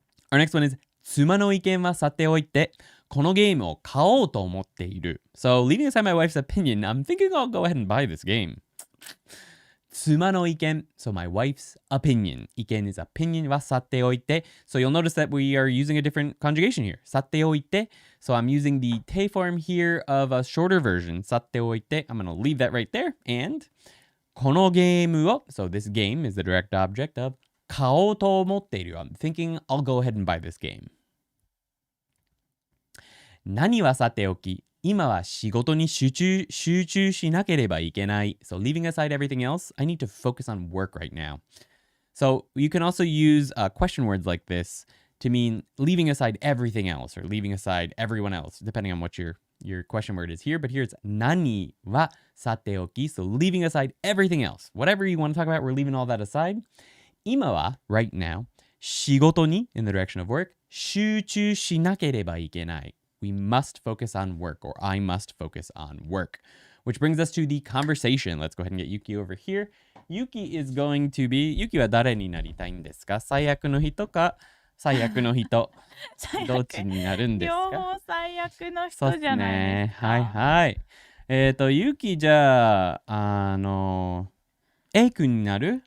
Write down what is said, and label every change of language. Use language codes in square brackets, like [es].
[en] Our next one is [ja] 妻の意見はさておいて、このゲームを買おうと思っている. [en] So leaving aside my wife's opinion, I'm thinking I'll go ahead and buy this game. [ja] 妻の意見, [en] so my wife's opinion. 意見 is opinion [ja] はさておいて. [en] So you'll notice that we are using a different conjugation here. [ja] さておいて. [en] So I'm using the te form here of a shorter version. [ja] さておいて. [en] I'm going to leave that right there. And [ja] このゲームを, [en] so this game is the direct object of [ja] 買おうと思っている. [en] I'm thinking I'll go ahead and buy this game. [ja] 何はさておき、今は仕事に集中しなければいけない. [en] So leaving aside everything else, I need to focus on work right now. So you can also use question words like this to mean leaving aside everything else or leaving aside everyone else, depending on what your question word is here. But here it's [ja] 何はさておき. [en] So leaving aside everything else. Whatever you want to talk about, we're leaving all that aside. [ja] 今は, [en] right now, [ja] 仕事に, [en] in the direction of work, [ja] 集中しなければいけない. [en] We must focus on work, or I must focus on work. Which brings us to the conversation. Let's go ahead and get Yuki over here. Yuki is going to be... [ja] Yuki は誰になりたいんですか?最悪の人か最悪の人。どっちになるんですか? 両方最悪の人じゃないですか。はいはい。 Yuki じゃあ、A 君になる?